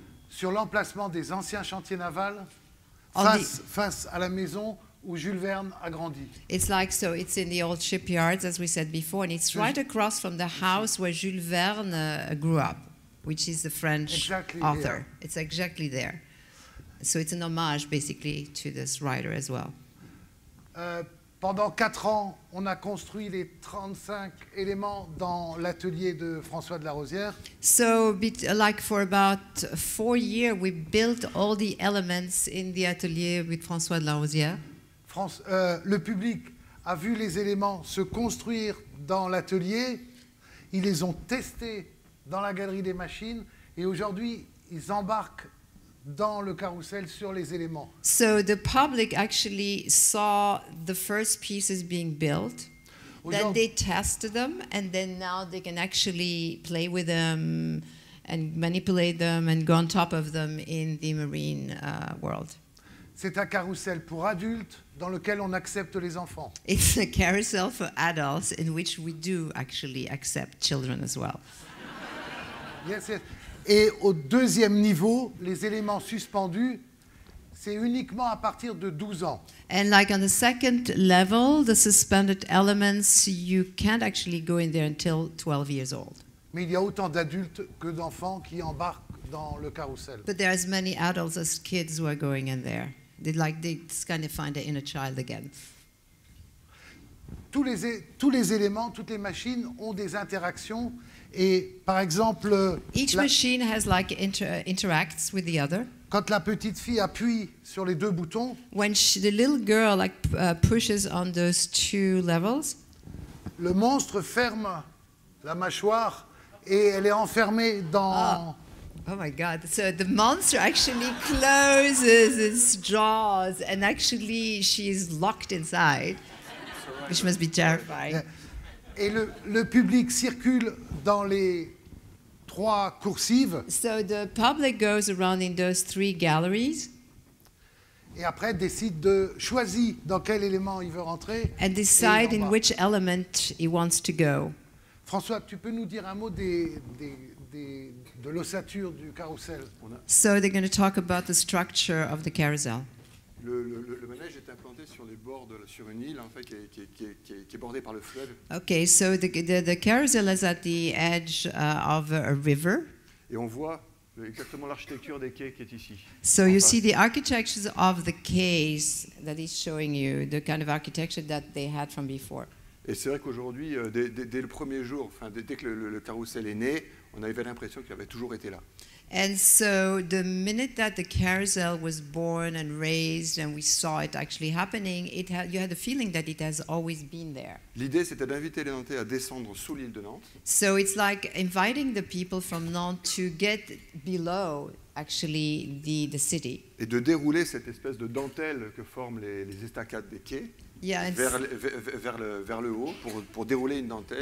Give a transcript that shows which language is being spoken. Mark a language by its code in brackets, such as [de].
[fr] Sur l'emplacement des anciens chantiers navals, On face à la maison où Jules Verne a grandi. [en] It's like, so it's in the old shipyards, as we said before, and it's right across from the house where Jules Verne grew up, which is the French Exactly author. there. It's exactly there. So it's an homage, basically, to this writer as well. [fr] Pendant 4 ans, on a construit les 35 éléments dans l'atelier de François de la Rosière. [en] So, like for about 4 years, we built all the elements in the atelier with François de la Rosière. [fr] Le public a vu les éléments se construire dans l'atelier, ils les ont testés dans la galerie des machines et aujourd'hui, ils embarquent dans le carrousel sur les éléments. [en] So the public actually saw the first pieces being built. Then they tested them, and then now they can actually play with them and manipulate them and go on top of them in the marine world. [fr] C'est un carrousel pour adultes dans lequel on accepte les enfants. [en] It's a carousel for adults in which we do actually accept children as well. Yes, yes. [fr] Et au deuxième niveau, les éléments suspendus, c'est uniquement à partir de 12 ans. [en] And like on the second level, the suspended elements, you can't actually go in there until 12 years old. [fr] Mais il y a autant d'adultes que d'enfants qui embarquent dans le carrousel. [en] But there are as many adults as kids who are going in there. They kind of find their inner child again. [fr] Tous les éléments, toutes les machines ont des interactions. Et par exemple, [en] Each machine has like interacts with the other. [fr] quand la petite fille appuie sur les 2 boutons, [en] When the little girl pushes on those 2 levels, [fr] le monstre ferme la mâchoire et elle est enfermée dans... [en] oh my God! So the monster actually closes its jaws, and actually she is locked inside, which must be terrifying. [fr] Et le public circule dans les 3 coursives [en] So the public goes around in those 3 galleries [fr] et après décide choisit dans quel élément il veut rentrer. [en] and decide in which element he wants to go. [fr] François, tu peux nous dire un mot de l'ossature du carrousel? [en] So they're going to talk about the structure of the carousel. [fr] Le manège est implanté sur les bords sur une île en fait, qui est bordée par le fleuve. [en] Okay, so the carousel is at the edge of a river. [fr] Et on voit exactement l'architecture des quais qui est ici. [en] So you see the architecture of the quays that he's showing you, the kind of architecture that they had from before. [fr] Et c'est vrai qu'aujourd'hui, dès le premier jour, dès que le carrousel est né, on avait l'impression qu'il avait toujours été là. [en] And so the minute that the carousel was born and raised and we saw it actually happening, you had the feeling that it has always been there. [fr] L'idée, c'était d'inviter les Nantais à descendre sous l'île de Nantes. [en] So it's like inviting the people from Nantes to get below actually the city. [fr] Et de dérouler cette espèce de dentelle que forment les estacades des quais. [en] Yeah, [fr] vers le haut pour dérouler une dentelle.